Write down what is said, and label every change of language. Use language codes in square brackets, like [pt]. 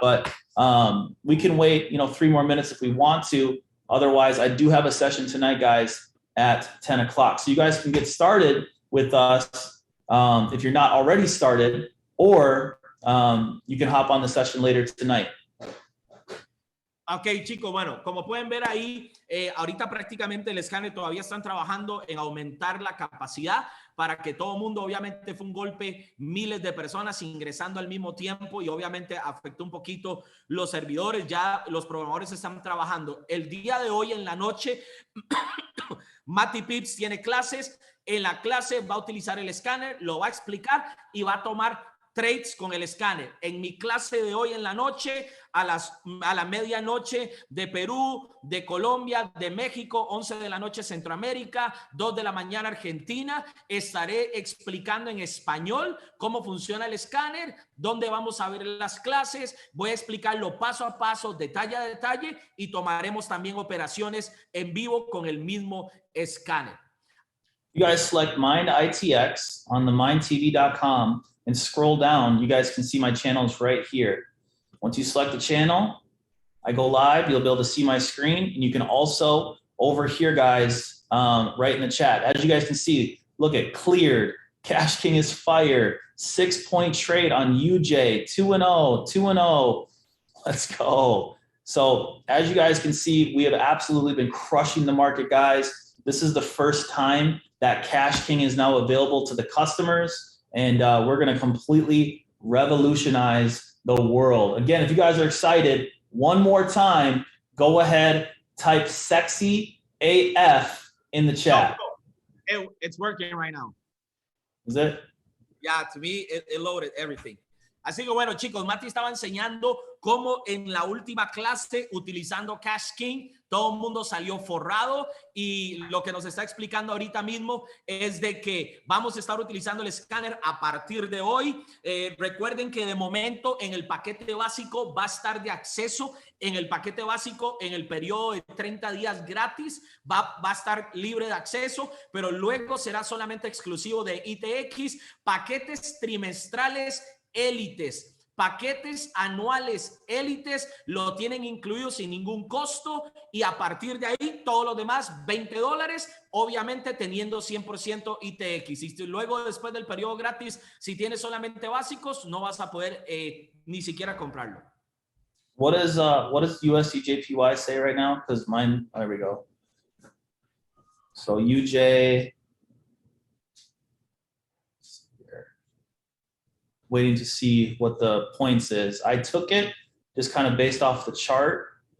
[en] But we can wait, 3 more minutes if we want to. Otherwise, I do have a session tonight, guys, at 10 o'clock. So you guys can get started with us if you're not already started, or you can hop on the session later tonight. [es] Ok, chicos, bueno, como pueden ver ahí, ahorita prácticamente el escáner todavía están trabajando en aumentar la capacidad para que todo el mundo, obviamente fue un golpe, miles de personas ingresando al mismo tiempo y obviamente afectó un poquito los servidores, ya los programadores están trabajando. El día de hoy en la noche, Mati Pips tiene clases, en la clase va a utilizar el escáner, lo va a explicar y va a tomar trades con el escáner. En mi clase de hoy en la noche, a la medianoche de Perú, de Colombia, de México, 11 de la noche Centroamérica, 2 de la mañana Argentina, estaré explicando en español cómo funciona el escáner, dónde vamos a ver las clases, voy a explicarlo paso a paso, detalle a detalle y tomaremos también operaciones en vivo con el mismo escáner. [en] You guys select Mind ITX on the mindtv.com and scroll down. You guys can see my channels right here. Once you select the channel, I go live. You'll be able to see my screen. And you can also, over here, guys, right in the chat. As you guys can see, look at cleared. Cashking is fire. 6-point trade on UJ. 2-0, 2-0. Let's go. So as you guys can see, we have absolutely been crushing the market, guys. This is the first time that Cashking is now available to the customers. And we're going to completely revolutionize the world. Again, if you guys are excited, one more time, go ahead, type sexy AF in the chat. It's working right now. Is it? Yeah, to me, it loaded everything. [es] Así que bueno, chicos, Mati estaba enseñando cómo en la última clase, utilizando Cashking, todo el mundo salió forrado y lo que nos está explicando ahorita mismo es de que vamos a estar utilizando el escáner a partir de hoy. Recuerden que de momento en el paquete básico va a estar de acceso. En el paquete básico, en el periodo de 30 días gratis, va a estar libre de acceso, pero luego será solamente exclusivo de ITX, paquetes trimestrales élites. Paquetes anuales élites lo tienen incluido sin ningún costo y a partir de ahí todos los demás $20, obviamente teniendo 100% ITX. Y luego después del periodo gratis, si tienes solamente básicos, no vas a poder ni siquiera comprarlo. [en] What does USDJPY say right now? Because mine, there we go. So UJ. Waiting to see what the points is. I took it just kind of based off the chart.